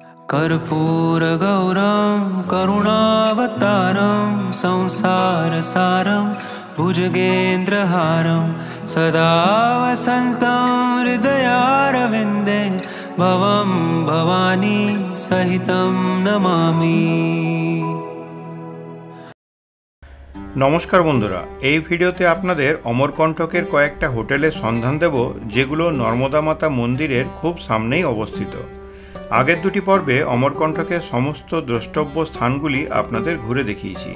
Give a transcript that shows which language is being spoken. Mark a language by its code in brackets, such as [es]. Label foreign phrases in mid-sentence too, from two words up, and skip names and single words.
[sa] कर्पूरगौरं करुणावतारं संसारसारं भुजगेन्द्रहारं सदा वसन्तं हृदयारविन्दे भवं भवानी सहितं नमामि। [bn] নমস্কার বন্ধুরা, এই ভিডিওতে আপনাদের অমরকণ্টকের কয়েকটা হোটেলের সন্ধান দেব যেগুলো নর্মদা মাতা মন্দিরের খুব সামনেই অবস্থিত। আগের দুটি পর্বে অমরকণ্টকের সমস্ত দ্রষ্টব্য স্থানগুলি আপনাদের ঘুরে দেখিয়েছি।